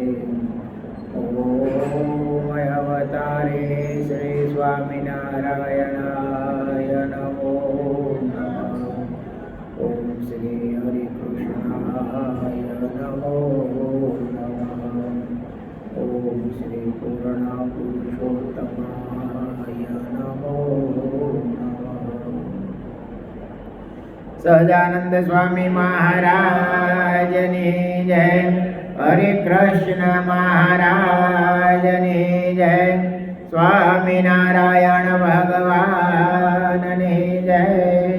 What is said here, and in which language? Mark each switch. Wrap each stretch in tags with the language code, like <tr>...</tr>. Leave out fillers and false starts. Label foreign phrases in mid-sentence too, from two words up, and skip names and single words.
<sa>ॐ अवतारिणे श्री स्वामिनारायणाय नमो नमः। ॐ श्री हरिकृष्णाय नमो नमः। ॐ श्री पूर्णपुरुषोत्तमाय नमो नमः।</sa> <gu>સહજાનંદ સ્વામી મહારાજની જય। હરે કૃષ્ણ મહારાજની જય। સ્વામિનારાયણ ભગવાનની જય।</gu>